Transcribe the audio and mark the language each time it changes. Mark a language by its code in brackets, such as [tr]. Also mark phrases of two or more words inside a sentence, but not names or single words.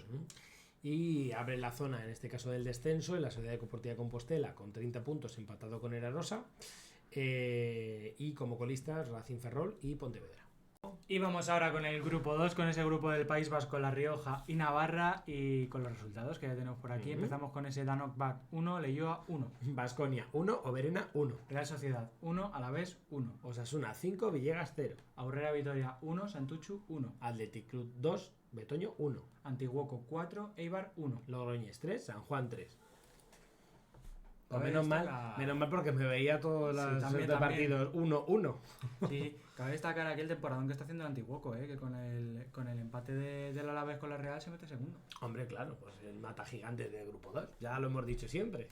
[es] Y abre la zona, en este caso del descenso, en la Sociedad Deportiva de Compostela con 30 puntos empatado con Erarosa y como colistas Racing Ferrol y Pontevedra. Y vamos ahora con el grupo 2, con ese grupo del País Vasco, La Rioja y Navarra, y con los resultados que ya tenemos por aquí. Empezamos con ese Danok Bat 1, Leioa 1, Baskonia 1, Oberena 1, Real Sociedad 1, Alavés 1, Osasuna 5, Villegas 0, Aurrera Vitoria 1, Santuchu 1, Athletic Club 2, Betoño 1, Antiguoco 4, Eibar 1, Logroñés 3, San Juan 3. Pues menos mal porque me veía todos los partidos 1-1. Sí, cabe destacar aquel temporadón que está haciendo el Antiguoco, que con el empate del Alavés con la Real se mete segundo. Hombre, claro, pues el mata gigante del grupo 2. Ya lo hemos dicho siempre.